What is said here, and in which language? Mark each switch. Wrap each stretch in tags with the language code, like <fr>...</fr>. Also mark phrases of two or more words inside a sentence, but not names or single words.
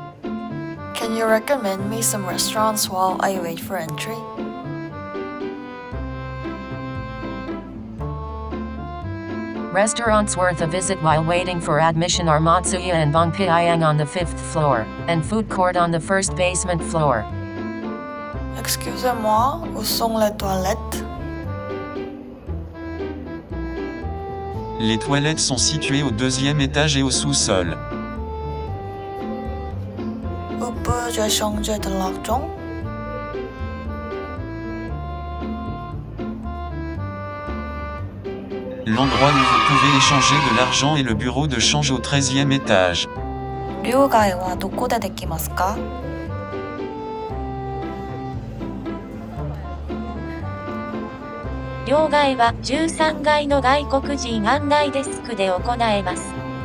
<en>Can you recommend me some restaurants while I wait for entry? Restaurants worth a visit while waiting for admission are Matsuya and Bangpyeong on the 5th floor, and food court on the first basement floor.</en> <fr>Excusez-moi, où sont les toilettes? Les toilettes sont situées au 2e étage et au sous-sol. Où peux-je changer de l'argent? L'endroit où vous pouvez échanger de l'argent est le bureau de change au 13e étage.</fr> <ja>両替はどこでできますか？両替は13階の外国人案内デスクで行えます。</ja>